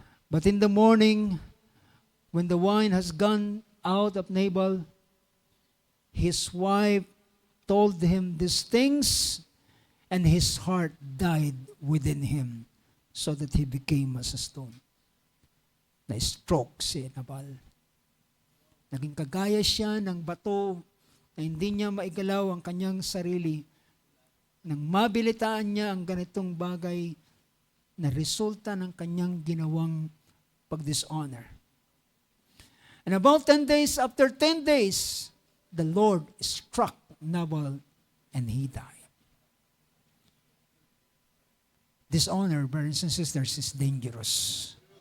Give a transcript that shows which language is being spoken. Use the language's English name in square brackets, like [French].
[English] But in the morning, when the wine has gone out of Nabal, his wife told him these things, and his heart died within him, so that he became as a stone. [Filipino] Na-stroke si Nabal. Naging kagaya siya ng bato na hindi niya maigalaw ang kanyang sarili. Nang mabilitaan niya ang ganitong bagay na resulta ng kanyang ginawang pag-dishonor. [English] And about 10 days, after 10 days, the Lord struck Nabal and he died. Dishonor, brothers and sisters, is dangerous.